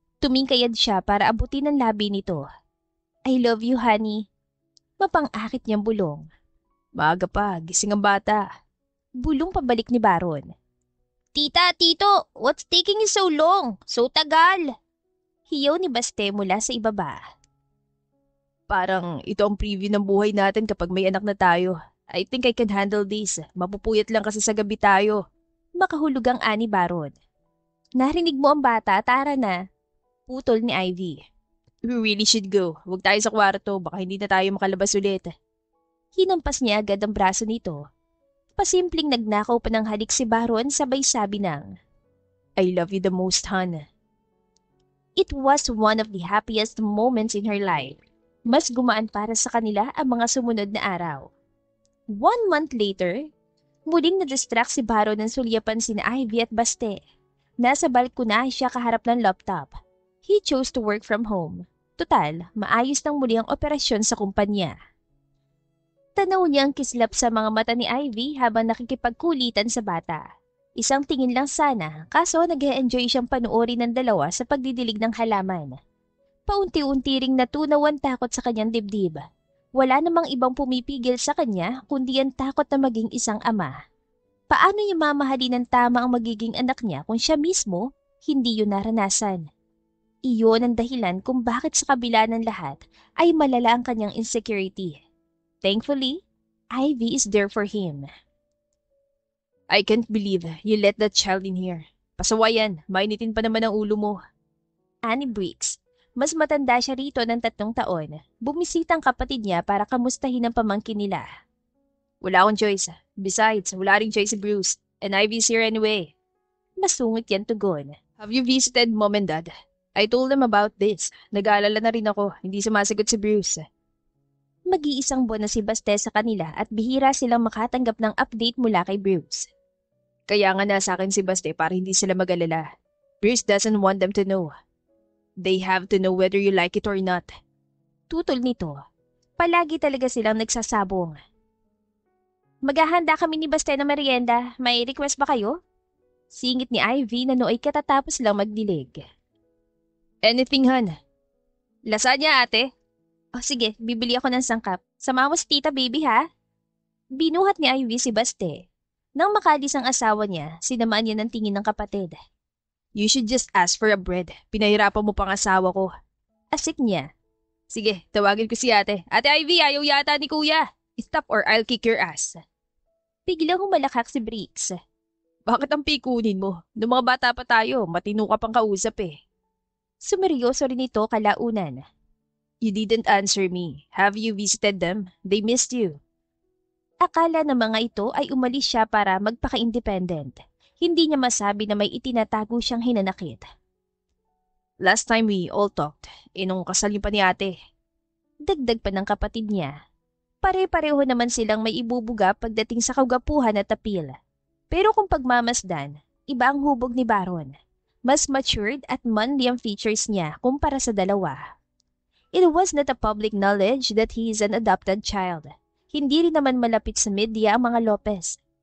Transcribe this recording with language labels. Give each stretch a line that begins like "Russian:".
Filipino: Tumingkayad siya para abutin ang labi nito.
English: I love you, honey.
Filipino: Mapang-akit niyang bulong. Maaga pa, gising ang bata. Bulong pabalik ni Baron.
English: Tita, tito, what's taking you so long?
Filipino: So tagal. Hiyaw ni Baste mula sa ibaba. Parang ito ang preview ng buhay natin kapag may anak na tayo.
English: I think I can handle this.
Filipino: Mapupuyat lang kasi sa gabi tayo. Makahulog ang ani Baron. Narinig mo ang bata, tara na. Putol ni Ivy.
English: We really should go.
Filipino: Huwag tayo sa kwarto, baka hindi na tayo makalabas ulit. Hinampas niya agad ang braso nito. Pasimpleng nagnakaw pa ng halik si Baron sabay sabi ng,
English: I love you the most, hon. It was one of the happiest moments in her life.
Filipino: Mas gumaan para sa kanila ang mga sumunod na araw.
English: 1 month later,
Filipino: muling na-distract si Baron ng sulyapan sina Ivy at Baste. Nasa balkonahe siya kaharap ng laptop.
English: He chose to work from home.
Filipino: Total, maayos nang muli ang operasyon sa kumpanya. Tanaw niya ang kislap sa mga mata ni Ivy habang nakikipagkulitan sa bata. Isang tingin lang sana, kaso nag-e-enjoy siyang panuorin ng dalawa sa pagdidilig ng halaman. Paunti-unti ring natunaw ang takot sa kanyang dibdib. Wala namang ibang pumipigil sa kanya kundi ang takot na maging isang ama. Paano niya mamahalin ng tama ang magiging anak niya kung siya mismo hindi yun naranasan? Iyon ang dahilan kung bakit sa kabila ng lahat ay malala ang kanyang insecurity.
English: Thankfully, Ivy is there for him. I can't believe you let that child in here.
Filipino: Pasawayan, mainitin pa naman ang ulo mo. Ani Briggs, mas matanda siya rito ng 3 taon. Bumisita ang kapatid niya para kamustahin ang pamangkin nila. Wala akong choice. Besides, wala ring choice si Bruce.
English: And Ivy's here anyway.
Filipino: Masungit yan tugon.
English: Have you visited Mom and Dad? I told them about this.
Filipino: Nag-aalala na rin ako. Hindi sumasagot si Bruce. Mag-iisang buwan na si Baste sa kanila at bihira silang makatanggap ng update mula kay Bruce. Kaya nga nasa akin si Baste para hindi sila mag-alala.
English: Bruce doesn't want them to know. They have to know whether you like it or not.
Filipino: Tutol nito. Palagi talaga silang nagsasabong. Maghahanda kami ni Baste na merienda. May request ba kayo? Singit ni Ivy na nooy katatapos lang magdilig.
English: Anything, hon.
Filipino: Lasagna, ate. O sige, bibili ako ng sangkap. Sama mo si tita baby ha? Binuhat ni Ivy si Baste. Nang makalis ang asawa niya, sinamaan niya ng tingin ng kapatid.
English: You should just ask for a bread.
Filipino: Pinahirapan mo pang asawa ko. Asik niya. Sige, tawagin ko si ate. Ate Ivy, ayaw yata ni kuya.
English: Stop or I'll kick your ass.
Filipino: Biglang humalakak si Briggs. Bakit ang pikunin mo? Noong mga bata pa tayo, matino ka pang kausap eh. Sumeryoso rin ito kalaunan.
English: You didn't answer me. Have you visited them? They missed you.
Filipino: Akala ng mga ito ay umalis siya para magpaka-independent. Hindi niya masabi na may itinatago siyang hinanakit.
English: Last time we all talked,
Filipino: nung kasal niyo pa ni ate. Dagdag pa ng kapatid niya. Pare-pareho naman silang may ibubuga pagdating sa kagapuhan at appeal. Pero kung pagmamasdan, iba ang hubog ni Baron. Mas matured at manly ang features niya kumpara sa dalawa.
English: It was not a public knowledge that he is an adopted child.
Filipino: Hindi rin naman malapit sa media ang mga Lopez.